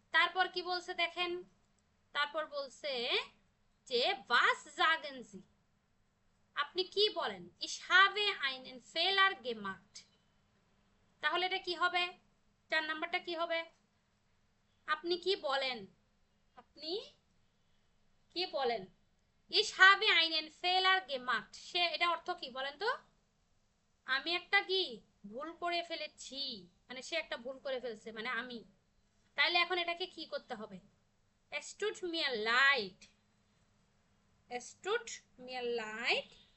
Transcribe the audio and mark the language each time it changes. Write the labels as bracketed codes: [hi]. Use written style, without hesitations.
[bn] তারপর কি বলছে দেখেন, তারপর বলছে যে [de] was sagen Sie, [bn] আপনি কি বলেন? [de] ich habe einen Fehler gemacht। [bn] তাহলে এটা কি হবে? 4 নাম্বারটা কি হবে? আপনি কি বলেন, আপনি কি বলেন? [de] ich habe einen Fehler gemacht, [bn] সে এটা অর্থ কি বলেন তো? আমি একটা কি ভুল করে ফেলেছি, মানে সে একটা ভুল করে ফেলছে, মানে আমি। তাইলে এখন এটাকে কি করতে হবে? [de] es tut mir leid, es tut mir leid।